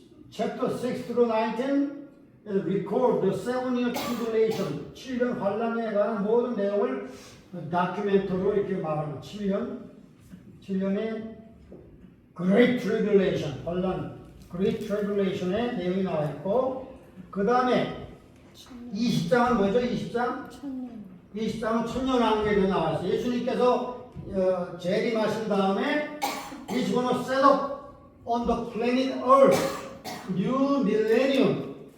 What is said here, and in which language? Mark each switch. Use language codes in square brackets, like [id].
[en] chapter 6 through 19 record the 7-year tribulation. [ko] 7년 환란에 관한 모든 내용을 다큐멘터로 이렇게 말합니다. 7년의 Great Tribulation, 환란, Great Tribulation의 내용이 나와 있고 그 다음에 20장은 뭐죠? 20장? 20장은 천년왕국에 나와 있어요. 예수님께서 재림하신 다음에 [en] He's gonna set up on the planet Earth New Millennium.